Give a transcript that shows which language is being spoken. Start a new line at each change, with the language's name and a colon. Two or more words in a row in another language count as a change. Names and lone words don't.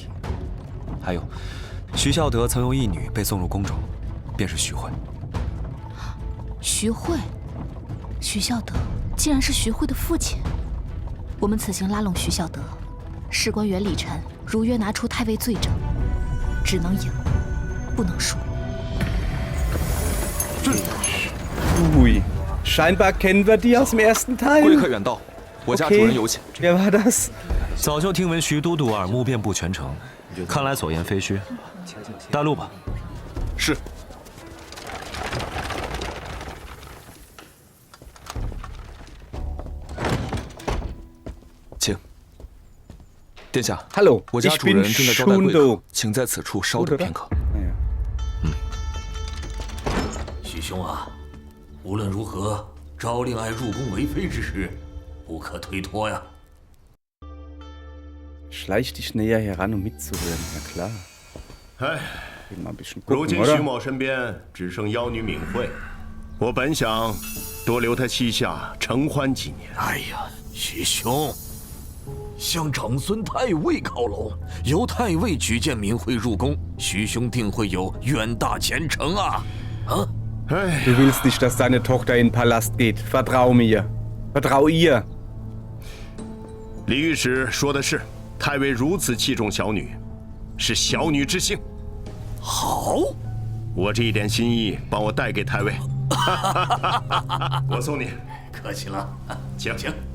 Chinese: 还有，徐孝德曾有一女被送入宫中，便是徐慧。徐慧，徐孝德竟然是徐慧的父亲。我们此行拉拢徐孝德，事关原李晨如约拿出太尉罪证，只能赢，不能输。 Ui.
German: Scheinbar kennen wir die aus dem ersten
Chinese: 贵
German: Teil.
Chinese: 客远道，我家主人有请。
German: Wer war das?
Chinese: 早就听闻徐都督耳目遍布全城，看来所言非虚。带路吧。是。请。殿下，
German: Hallo,
Chinese: 我家
German: ich
Chinese: 主人
German: bin
Chinese: 正在招待贵
German: Shundo.
Chinese: 客，请在此处稍等片刻。
German: Naja.
Chinese: 许兄啊，无论如何，昭令爱入宫为妃之事，不可推脱呀。
German: Schleich dich näher heran, um mitzuhören. Ja klar.
Chinese: 哎，
German: Geh mal ein bisschen
Chinese: 如
German: gucken,
Chinese: 今徐
German: oder?
Chinese: 某身边只剩妖女敏慧，我本想多留她膝下承欢几年。哎呀，许兄，向长孙太尉靠拢，由太尉举荐明慧入宫，徐兄定会有远大前程啊！啊，哎，
German: Du willst nicht, dass deine Tochter in den Palast geht. Vertrau mir. Vertrau ihr.
Chinese: 李御史说的是，太尉如此器重小女，是小女之幸。好，我这一点心意，帮我带给太尉。我送你，客气了，请请。